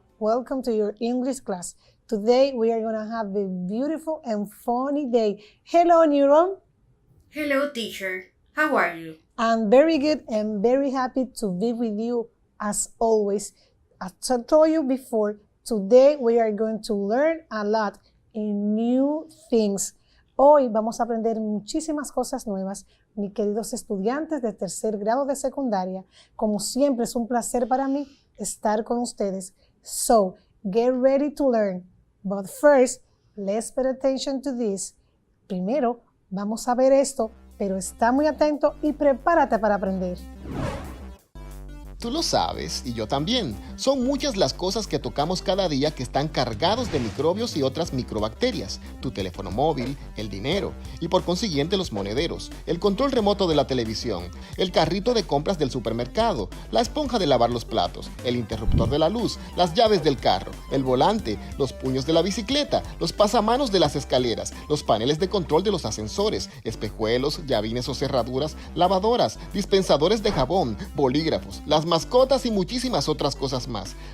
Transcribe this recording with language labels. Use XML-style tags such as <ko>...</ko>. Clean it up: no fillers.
<en>Welcome to your English class. Today we are going to have a beautiful and funny day. Hello, Neuron. Hello, teacher. How are you? I'm very good and very happy to be with you as always. As I told you before, today we are going to learn a lot in new things.</en> <es>Hoy vamos a aprender muchísimas cosas nuevas, mis queridos estudiantes de 3er grado de secundaria. Como siempre, es un placer para mí estar con ustedes.</es> <en>So, get ready to learn. But first, let's pay attention to this.</en> <es>Primero, vamos a ver esto, pero está muy atento y prepárate para aprender. Tú lo sabes, y yo también. Son muchas las cosas que tocamos cada día que están cargados de microbios y otras microbacterias. Tu teléfono móvil, el dinero, y por consiguiente los monederos, el control remoto de la televisión, el carrito de compras del supermercado, la esponja de lavar los platos, el interruptor de la luz, las llaves del carro, el volante, los puños de la bicicleta, los pasamanos de las escaleras, los paneles de control de los ascensores, espejuelos, llavines o cerraduras, lavadoras, dispensadores de jabón, bolígrafos, las mascotas y muchísimas otras cosas más.</es>